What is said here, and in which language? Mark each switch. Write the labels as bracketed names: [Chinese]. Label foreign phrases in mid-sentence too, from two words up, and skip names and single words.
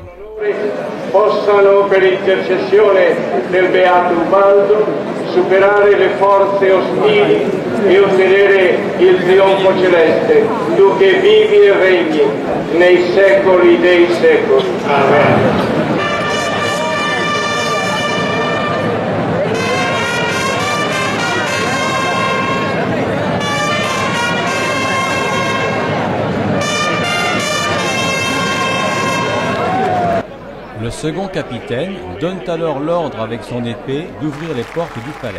[Italian] Possano, per intercessione del Beato Ubaldo, superare le forze ostili e ottenere il trionfo celeste, tu che vivi e regni nei secoli dei secoli. Amen. [French] Le second capitaine donne alors l'ordre avec son épée d'ouvrir les portes du palais.